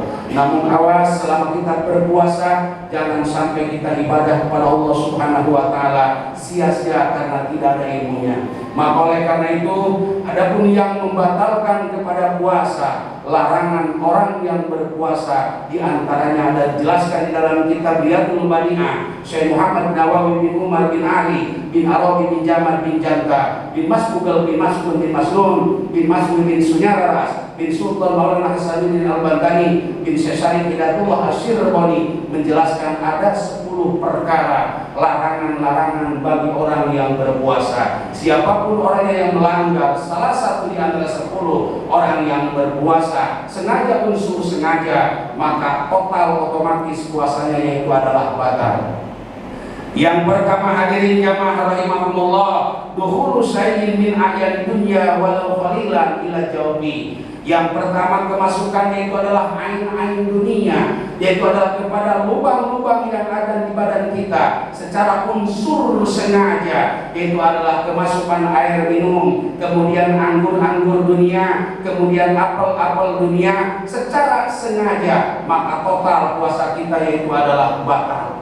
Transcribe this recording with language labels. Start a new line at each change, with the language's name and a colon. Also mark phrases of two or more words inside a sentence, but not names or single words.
Indonesian: Namun awas, selama kita berpuasa jangan sampai kita ibadah kepada Allah
Arabic: سبحانه وتعالى
Indonesian: sia-sia karena tidak ada ilmunya. Maka oleh karena itu, adapun yang membatalkan kepada puasa, larangan orang yang berpuasa, di antaranya ada dijelaskan di dalam kitab Riyadhul Badi'ah Syekh Muhammad Nawawi bin Umar bin Ali bin Arabi bin Jamal bin Janta bin Masbugal bin Masbun bin Maslun bin Masbun bin Sunyararas bin Sultan Maulana Hasanuddin Al-Bantani bin Syekh Hidayatullah Asy-Syirbani menjelaskan ada 10 perkara larangan-larangan bagi orang yang berpuasa. Siapapun orangnya yang melanggar salah satu di antara 10 orang yang berpuasa, sengaja unsur sengaja, maka total otomatis puasanya yaitu adalah batal. Yang pertama hadirin jamaah rahimakumullah,
Arabic: دخول شيء من أعيان الدنيا ولو قليلا إلى الجوف.
Indonesian: Yang pertama kemasukannya itu adalah ain-ain dunia, yaitu adalah kepada lubang-lubang yang ada di badan kita secara unsur sengaja, yaitu adalah kemasukan air minum, kemudian anggur-anggur dunia, kemudian apel-apel dunia secara sengaja, maka total puasa kita yaitu adalah batal.